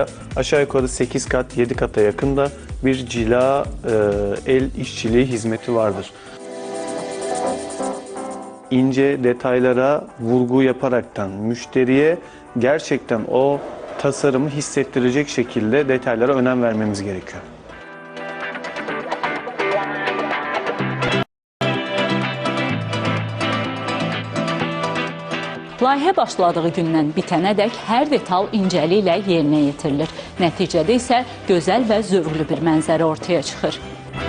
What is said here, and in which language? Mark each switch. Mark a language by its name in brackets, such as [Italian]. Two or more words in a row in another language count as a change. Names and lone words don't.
[Turkish] Aşağı yukarı 8 kat, 7 kata yakında bir cila el işçiliği hizmeti vardır. İnce detaylara vurgu yaparaktan müşteriye gerçekten o tasarımı hissettirecek şekilde detaylara önem vermemiz gerekiyor. [Azerbaijani] Layihə başladığı gündən bitənədək hər detal incəliklə yerinə yetirilir. Nəticədə isə gözəl və zövqlü bir mənzərə ortaya çıxır.